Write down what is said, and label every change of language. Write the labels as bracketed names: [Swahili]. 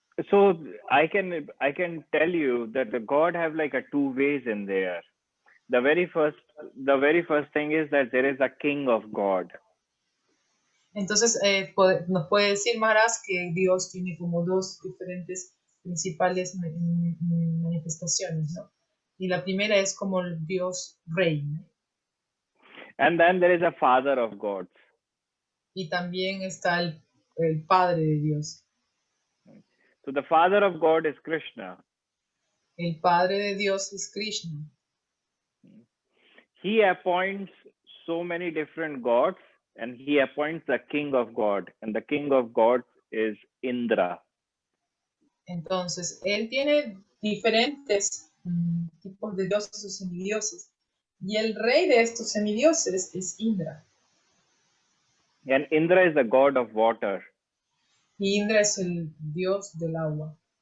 [English] So I can tell you that the God have a two ways in there. The very first thing is that there is a king of God. [Spanish] Entonces, nos puede decir Maharaj que Dios tiene como dos diferentes principales manifestaciones, ¿no? Y la primera es como el Dios rey, ¿no? [English] And then there is a father of gods. [Spanish] Y también está el padre de Dios. [English] So the father of God is Krishna. [Spanish] El padre de Dios es Krishna. [English] He appoints so many different gods, and he appoints the king of God, and the king of God is Indra. [Spanish] Entonces, él tiene diferentes tipos de dioses o semidioses, y el rey de estos semidioses es Indra. [English] And Indra is the god of water. [Spanish] Y Indra es el dios del agua.